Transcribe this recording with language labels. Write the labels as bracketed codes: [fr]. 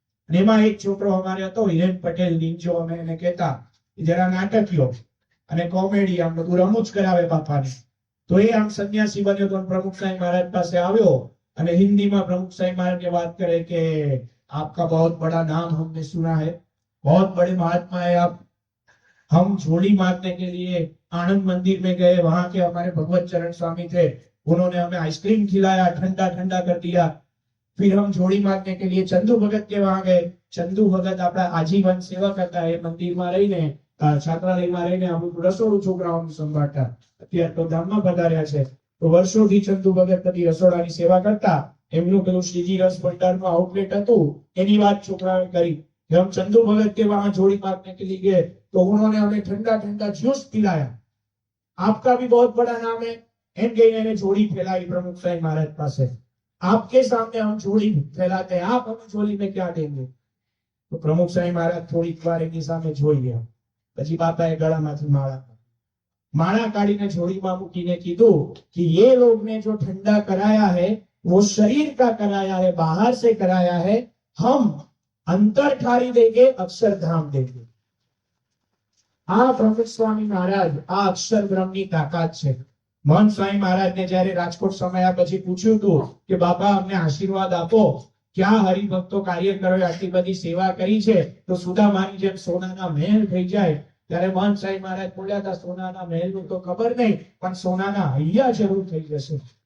[gu] અને એમાં એક છોકરો અમારે હતો, હિરેન પટેલ નીંજો અમે એને કહેતા, જરા નાટકીયો અને કોમેડી, આમ બધું રમૂજ કરાવે બાપાને. તો એ આમ સંન્યાસી બન્યો તો પ્રમુખ સાહેબ મહારાજ પાસે આવ્યો અને હિન્દીમાં પ્રમુખ સાહેબ મહારાજને વાત કરે કે [hi] आपका बहुत बड़ा नाम हमने सुना है, बहुत बड़े महात्मा है आप. हम जोड़ी मारने के लिए आनंद मंदिर में गए, वहां के हमारे भगवत चरण स्वामी थे, उन्होंने हमें आइसक्रीम खिलाया, ठंडा ठंडा कर दिया. फिर हम जोड़ी मारने के लिए चंदू भगत के वहां गए. [gu] चंदू भगत આપણા આજીવન સેવા કરતા, એ મંદિરમાં રહીને છાત્રાલયમાં રહીને અમુક રસોડું છોકરાઓનું સંભાળતા. અત્યારે તો ધામમાં પધાર્યા છે. તો વર્ષોથી ચંદુ ભગત બધી રસોડાની સેવા કરતા. એમનું પેલું શ્રીજી રસ ભંડારનું આઉટલેટ હતું, એની વાત છોકરાઓએ કરી. [hi] हम चंदू भगत के वहां जोड़ी मारने के लिए गए तो उन्होंने हमें ठंडा ठंडा जूस पिलाया. आपका भी बहुत बड़ा नाम है. [gu] एम कहीने [hi] जोड़ी फैलाई प्रमुख साहिब महाराज पासे. आपके सामने हम जोड़ी फैलाते हैं, आप हमें जोड़ी में क्या देंगे? [gu] तो प्रमुख साहिब महाराज થોડી વાર એની સામે જોઈ ગયા. પછી બાપાએ ગળામાંથી માળા કાઢીને જોડીમાં મૂકીને કીધું [hi] कि ये लोग ने जो ठंडा कराया है वो शरीर का कराया है, बाहर से कराया है. हम अंतर ठारी देंगे, अक्षरधाम देंगे. [gu] આ પ્રમુખ સ્વામી મહારાજ આ અક્ષર બ્રહ્મની તાકાત છે. મહંત સ્વામી મહારાજને જ્યારે રાજકોટ સમયા પછી પૂછ્યું હતું કે બાપા અમને આશીર્વાદ આપો, ક્યાં હરિભક્તો કાર્યકરોએ આટલી બધી સેવા કરી છે તો સુદામાની જેમ સોનાના મહેલ થઈ જાય, ત્યારે મહંત સ્વામી મહારાજ બોલ્યા હતા સોનાના મહેલનું તો ખબર નહીં, પણ સોનાના હૈયા જરૂર થઈ જશે.